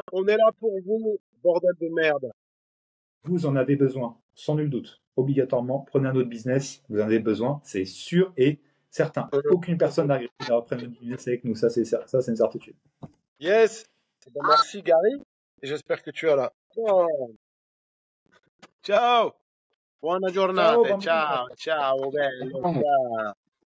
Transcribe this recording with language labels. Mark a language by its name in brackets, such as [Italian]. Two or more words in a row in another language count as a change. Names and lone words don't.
[French] On est là pour vous, bordel de merde. Vous en avez besoin, sans nul doute. Obligatoirement, prenez un autre business, vous en avez besoin, c'est sûr et certain. Aucune personne n'arrive à reprendre un business avec nous, ça c'est une certitude. Yes. Eh ben, merci Gary. Et j'espère que tu es là. [Italian] Oh. Ciao. Buona Ciao, giornata. bambino! Ciao, ciao, bello. Ciao.